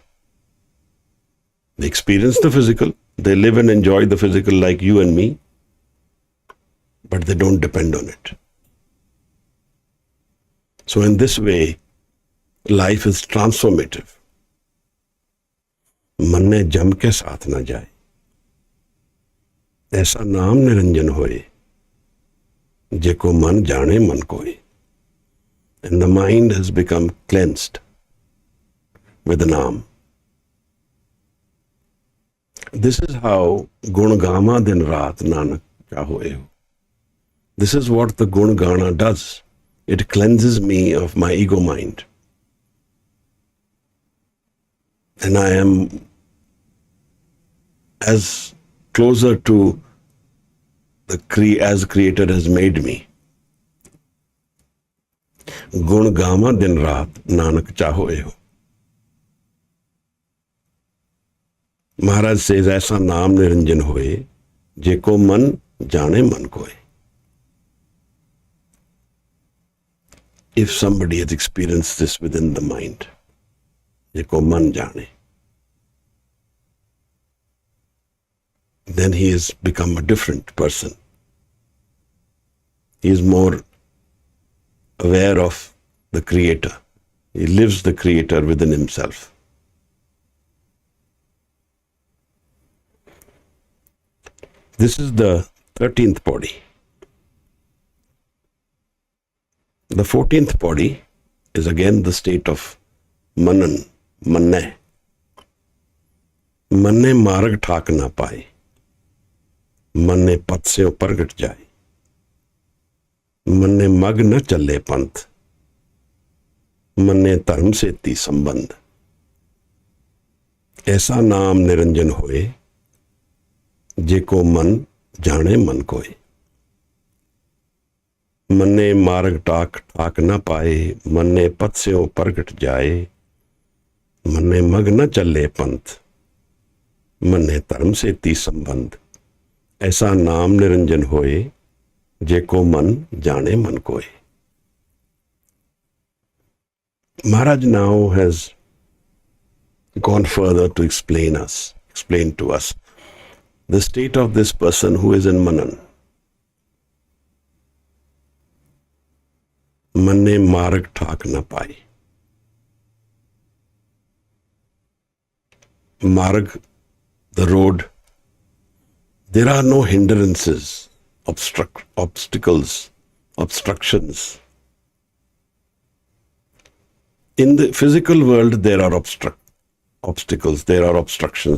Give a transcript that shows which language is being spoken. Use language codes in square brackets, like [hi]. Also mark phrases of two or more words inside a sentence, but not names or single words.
[en] They experience the physical, they live and enjoy the physical like you and me, but they don't depend on it. So in this way, life is transformative. [pa] ਮੰਨੇ ਜਮ ਕੇ ਸਾਥ ਨਾ ਜਾਏ. ਐਸਾ ਨਾਮ ਨਿਰੰਜਨ ਹੋਏ, ਜੇਕੋ ਮਨ ਜਾਨੇ ਮਨ ਕੋਈ. [en] And the mind has become cleansed with the naam. This is how [pa] ਗੁਣ-ਗਾਮਾ ਦਿਨ ਰਾਤ ਨਾਨਕ ਚਾਹੋਏ ਹੋ. [en] This is what the Gun-gana does. It cleanses me of my ego mind. And I am as closer to as Creator has made me. [pa] ਗੁਣ ਗਾਵਾ ਦਿਨ ਰਾਤ ਨਾਨਕ ਚਾਹੋ ਏਹੋ. [en] Maharaj says, [pa] ਐਸਾ ਨਾਮ ਨਿਰੰਜਨ ਹੋਏ ਜੇਕੋ ਮਨ ਜਾਨੇ ਮਨ ਕੋਏ. [en] If somebody has experienced this within the mind, [pa] ਜੇਕੋ ਮਨ ਜਾਨੇ, [en] then he has become a different person. He is more aware of the Creator. He lives the Creator within himself. This is the 13th body. The 14th body is again the state of manan, manne. [pa] ਮੰਨੇ ਮਾਰਗ ਠਾਕ ਨ ਪਾਏ, ਮੰਨੇ ਪਥ ਸੇ ਪਰਗਟ ਜਾਏ, ਮੰਨੇ ਮਗ ਨ ਚਲੇ ਪੰਥ, ਮੰਨੇ ਧਰਮ ਸੇ ਤੀ ਸੰਬੰਧ. ਐਸਾ ਨਾਮ ਨਿਰੰਜਨ ਹੋਏ ਜੇਕੋ ਮਨ ਜਾਨੇ ਮਨ ਕੋਏ. ਮੰਨੇ ਮਾਰਗ ਠਾਕ ਨ ਪਾਏ, ਮੰਨੇ ਪਥ ਸੇ ਪਰਗਟ ਜਾਏ, ਮੰਨੇ ਮਗ ਨ ਚਲੇ ਪੰਥ, ਮੰਨੇ ਧਰਮ ਸੇ ਤੀ ਸੰਬੰਧ. ਐਸਾ ਨਾਮ ਨਿਰੰਜਨ ਹੋਏ ਜੇਕੋ ਮਨ ਜਾਨੇ ਮਨ ਕੋਏ. [en] Maharaj now has gone further to explain to us the state of this person who is in manan. [pa] ਮੰਨੇ ਮਾਰਗ ਠਾਕ ਨ ਪਾਏ. [en] Marg, the road, there are no hindrances, obstacles, obstructions. In the physical world, there are obstacles, there are obstructions.